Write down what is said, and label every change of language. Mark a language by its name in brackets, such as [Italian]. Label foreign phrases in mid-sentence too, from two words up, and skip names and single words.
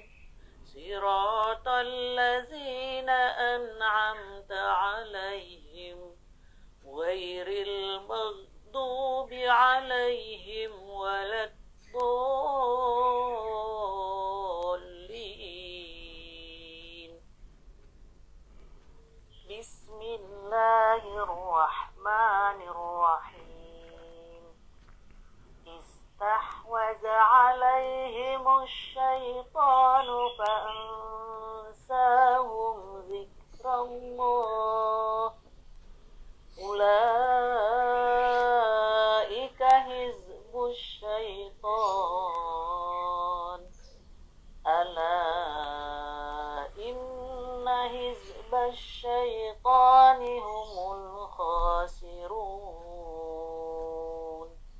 [Arabic] صراط الذين أنعمت عليهم غير المغضوب عليهم ولا الضالين. بسم الله الرحمن الرحيم. استحوذ عليهم الشيطان فأنساهم ذكر الله. أولئك حزب الشيطان. ألا إن حزب الشيطان هم الخاسرون.